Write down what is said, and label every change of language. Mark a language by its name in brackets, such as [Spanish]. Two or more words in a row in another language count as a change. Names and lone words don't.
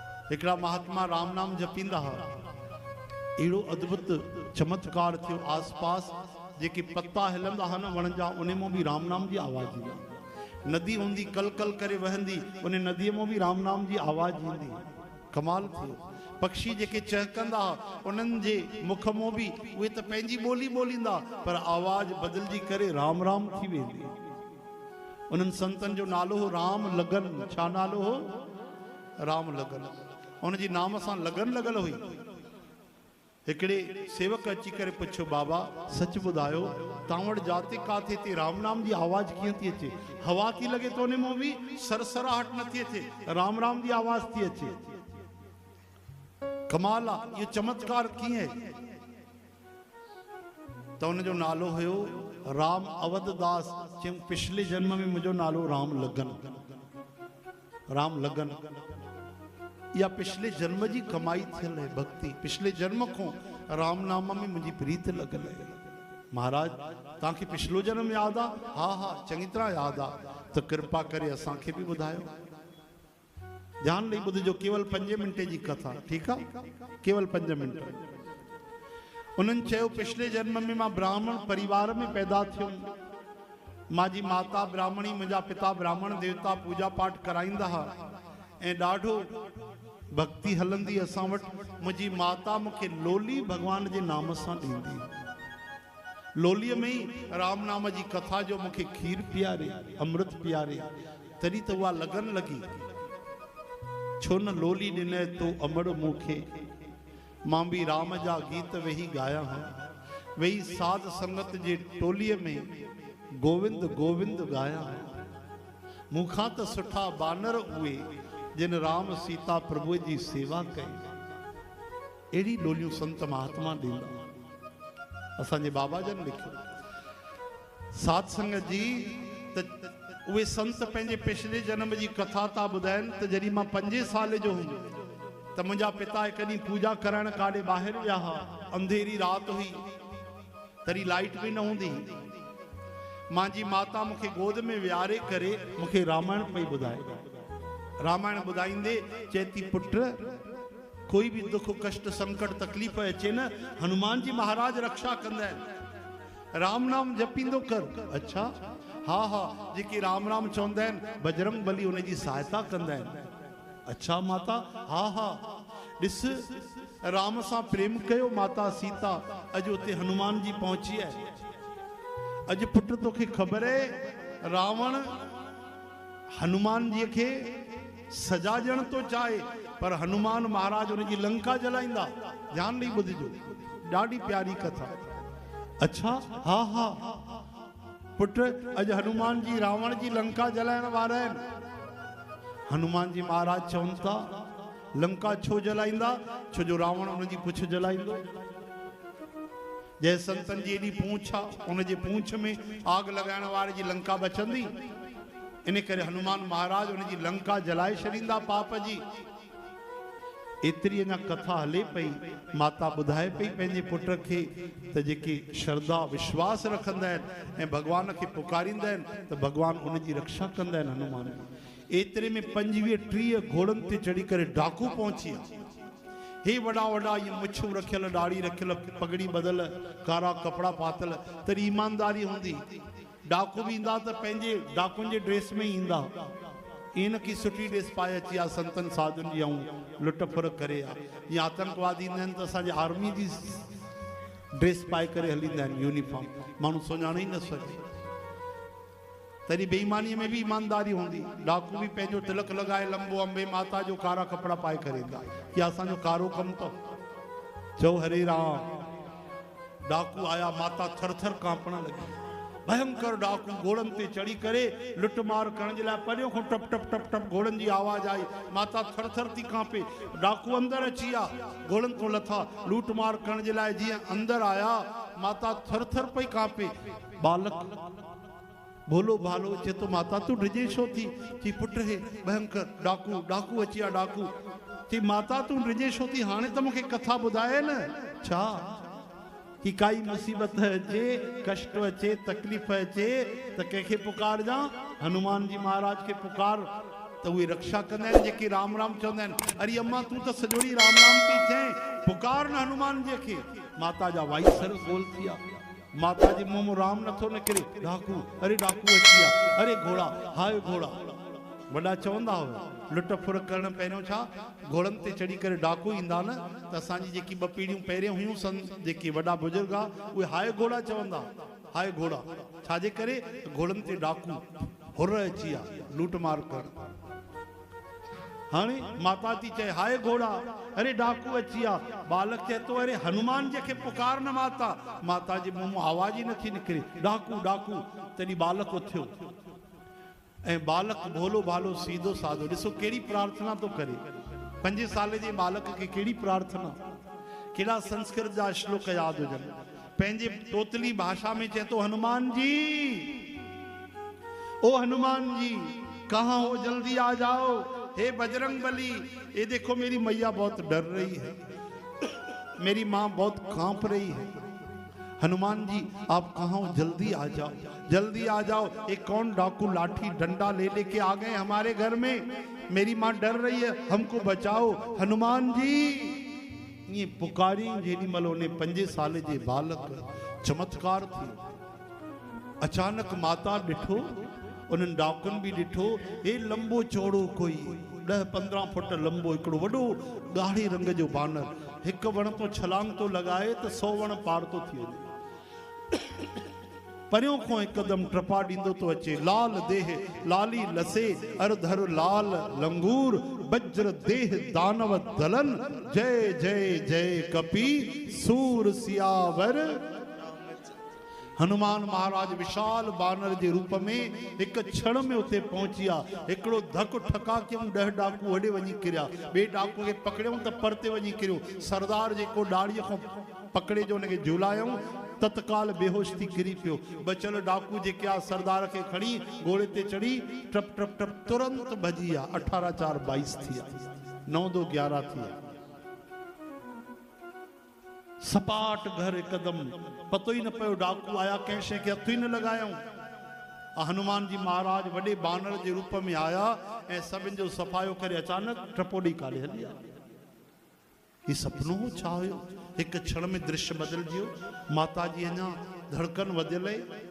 [Sindhi] एकड़ा महात्मा राम नाम जपींदा हा, एड़ो अद्भुत चमत्कार थियो। आस पास जेके पत्ता हिलंदा हा न वण जा, उन में भी राम नाम की आवाज ईंदी। नदी हूंदी कल कल करे वहंदी, उन नदी में भी राम नाम की आवाज ईंदी। कमाल थियो। पक्षी जेके चहकंदा उन्हनि जे मुख में भी उहे त पंहिंजी ॿोली ॿोलींदा, पर आवाज बदलजी करे राम राम थी वेंदी। उन्हनि संतन जो नालो हो राम लगन। छा नालो हो? राम लगन। उन जी नाम सां लगन लगल हुई। हिकिड़े सेवक अची करे पुछो, बाबा सच ॿुधायो तव्हां वटि जाते काथे ते राम नाम जी आवाज़ कीअं थी अचे? हवा थी लॻे तो उन में बि सरसराहट नथी अचे, राम राम जी आवाज़ थी अचे। कमाल आहे, इहो चमत्कार कीअं? त उनजो नालो हुयो राम अवधदास। चयूं पिछले जन्म में मुंहिंजो नालो राम लगन। राम लगन या पिछले जन्म जी कमाई थियल है भक्ति। पिछले जन्म को राम नाम में मुझी प्रीत लगल है। महाराज तव्हांखे पिछलो जन्म याद आ? हाँ हाँ चंगी तरह याद आ। तो कृपा करे असांखे भी बुधायो। ध्यान नहीं बुधजो, [Hindi] केवल 5 मिनट की कथा, ठीक है? [Sindhi] केवल 5 मिनट। उन्हनि चयो पिछले जन्म में मां ब्राह्मण परिवार में पैदा थियो। माजी माता ब्राह्मणी, मुंहिंजा पिता ब्राह्मण देवता पूजा पाठ कराईंदा हा ऐं ॾाढो भक्ति हलंदी असां वटि। मुंहिंजी माता मूंखे लोली भगवान जे नाम सां ॾींदी। लोलीअ में ई राम नाम जी कथा जो मूंखे खीर पीआरे, अमृत पीआरे, तॾहिं त उहा लगन लॻी। छो न लोली ॾिनई तो अमड़ मूंखे, मां भी राम जा गीत वेही गाया हां। वेही साध संगत जे टोलीअ में गोविंद गोविंद गाया हां। मूंखां त सुठा बानर उहे जिन राम सीता प्रभु जी सेवा कई। एड़ी लोलियूं संत महात्मा ॾींदा। असांजे बाबा जन लिखियो साध संगत जी त उहे संत पंहिंजे पिछले जन्म जी कथा था ॿुधाइनि त जॾहिं मां 5 साल जो हुयुमि त मुंहिंजा पिता हिकु ॾींहुं पूजा करण काॾे ॿाहिरि विया हुआ। अंधेरी राति हुई, तॾहिं लाइट बि न हूंदी। मुंहिंजी माता मूंखे गोद में विहारे करे मूंखे रामायण पई ॿुधाए। रामायण ॿुधाईंदे चए थी, पुट कोई भी दुख कष्ट संकट तकलीफ़ अचे न, हनुमान जी महाराज रक्षा कंदा आहिनि। राम नाम जपींदो कर। अच्छा हाँ हाँ, जेके राम राम चवंदा आहिनि बजरंग बली उन जी सहायता कंदा आहिनि। अच्छा माता, हाँ हाँ, ॾिस राम सां प्रेम कयो माता सीता, अॼु उते हनुमान जी पहुची आहे। अॼु पुट तोखे ख़बर है रावण हनुमान जी खे सजा ॾियण तो चाहे, पर हनुमान महाराज उन जी लंका जलाईंदा। ध्यान नहीं ॿुधिजो, ॾाढी प्यारी कथा। अच्छा हाँ हाँ पुट, अॼु हनुमान जी रावण जी लंका जलाइण वारा आहिनि। हनुमान जी महाराज चवनि था लंका छो जलाईंदा? छो जो रावण उन जी पुछ जलाईंदो। जंहिं संतन जी एॾी पूछ आहे, उन जे पूछ में आग लॻाइण वारे जी लंका बचंदी। इन करे हनुमान महाराज उन जी लंका जलाए छॾींदा पाप जी। एतिरी अञा कथा हले पई। माता ॿुधाए पई पंहिंजे पुट खे त जेके श्रद्धा विश्वास रखंदा आहिनि ऐं भॻवान खे पुकारींदा आहिनि त भॻवान उन जी रक्षा कंदा आहिनि। हनुमान एतिरे में 25-30 घोड़नि ते चढ़ी करे डाकू पहुची विया। हे वॾा वॾा ये मुछूं रखियल, दाढ़ी रखियल, पगड़ी बदल, कारा कपड़ा पातल, तरी ईमानदारी हूंदी। डाकू भी ईंदा त पंहिंजे डाकुनि जे ड्रेस में ईंदा। इन की सुठी ड्रेस पाए अची आहे संतन साधुनि जी, ऐं लुट फुर करे आहे। या आतंकवादी ईंदा आहिनि त असांजे आर्मी जी ड्रेस पाए करे हलींदा आहिनि, यूनिफॉर्म, माण्हू सुञाणे ई न सघे। तॾहिं बेईमानी में भी ईमानदारी हूंदी। डाकू भी पंहिंजो तिलक लगाए लंबो अंबे माता जो कारा कपड़ा पाए करे ईंदा कि असांजो कारो कमु अथव। चओ हरे राम। डाकू आया, माता थर थर कांपण लगी। भयंकर डाकू घोड़न ते चढ़ी करे लुट मार करण जे लाइ परियों खां टप टप टप टप घोड़न जी आवाज आई। माता थर थर थी कांपे। डाकू अंदर अची विया, घोड़न तो लथा लूट मार करण जे लाइ। जीअं अंदर आया, माता थर थर पई कांपे। बालक भोलो भालो चे तो माता तू डिजे छो थी? चई पुट हे भयंकर डाकू, डाकू अची विया डाकू। चई माता तू डिजे छो थी? हाणे त मूंखे कथा ॿुधाए न। छा कि काई मुसीबत अचे, कष्ट अचे, तकलीफ़ अचे त कंहिंखे पुकार जा? हनुमान जी महाराज के पुकार। तो उहे रक्षा कंदा आहिनि जेके राम राम चवंदा आहिनि। अरे अम्मा तूं त सॼोड़ी राम राम थी चए, पुकार न हनुमान जी खे। माता जा वाई सर गोल थिया, माता जी मुंहुं राम नथो निकिरे। डाकू, अरे डाकू अची विया, अरे घोड़ा, हाय घोड़ा। वॾा चवंदा हुआ लुट फुर करण पहिरियों छा घोड़नि ते चढ़ी करे डाकू ईंदा न, त असांजी जेकी ॿ पीढ़ियूं पहिरियों हुयूं सन, जेके वॾा बुजुर्ग आहे उहे हाय घोड़ा चवंदा, हाय घोड़ा। छाजे करे? घोड़नि ते डाकू हुर अची विया लूट मार कर। हाणे माता थी चए हाय घोड़ा, अरे डाकू अची विया। बालक चए तो अरे हनुमान जी खे पुकार न माता। माता जी मुंहुं मां आवाज ही नथी निकिरे, डाकू डाकू। तॾहिं बालक उथियो ऐं बालक भोलो भालो सीधो साधो। ॾिसो कहिड़ी प्रार्थना तो करे, 5 साल जे बालक खे कहिड़ी प्रार्थना, कहिड़ा संस्कृत जा श्लोक यादि हुजनि। पंहिंजे तोतली भाषा में चए तो हनुमान जी, [Hindi] ओ हनुमान जी कहाँ हो, जल्दी आ जाओ। हे बजरंग बली, ये देखो मेरी मैया बहुत डर रही है, मेरी माँ बहुत कांप रही है। हनुमान जी आप कहाँ हो, जल्दी आ जाओ, जल्दी आ जाओ। एक कौन डाकू लाठी डंडा ले लेके आ गए हमारे घर में, मेरी माँ डर रही है, हमको बचाओ हनुमान जी। [Sindhi] ये पुकारी जेडी मल उन्हें 5 साल जे बालक चमत्कार थी। अचानक माता ॾिठो, उन्हनि डाकुनि बि ॾिठो, हे लंबो चौड़ो कोई 10-15 फुट लंबो हिकिड़ो वॾो ॻाढ़े रंग जो बानर, हिकु वण तो छलांग तो लॻाए त 100 वण पार तो थी वञे। परियों खां हिकदमि टपा ॾींदो तो अचे, लाल देह लाली लसे, अरधर लाल लंगूर, वज्र देह दानव दलन, जय जय जय कपी सूर सियावर। हनुमान महाराज विशाल बानर के रूप में एक क्षण में उते पहुंचिया। हिकिड़ो धक ठका कयूं, 10 डाकू होॾे वञी किरिया, ॿिए डाकू खे पकड़ियूं त परते वञी किरियो। सरदार जेको डाड़ीअ खां पकड़े जो हुनखे झूलायूं, तत्काल बेहोश थी किरी पियो। बचल डाकू जेके आ सरदार खे खणी घोड़े ते चढ़ी टप टप टप तुरंत भॼी विया। 18-4-22 थिया, 9-2-11 थिया। सपाट घर एकदम, पतो ही न पियो डाकू आया कंहिं शइ खे हथ ही न लॻायूं। हनुमान जी महाराज वॾे बानर जे रूप में आया ऐं सभिनि जो सफ़ायो करे अचानक टपोड़ी काॾे हली विया। ही सपनो हो छा हुयो? एक क्षण में दृश्य बदल जियो। माता जी अञा धड़कन वधियल है।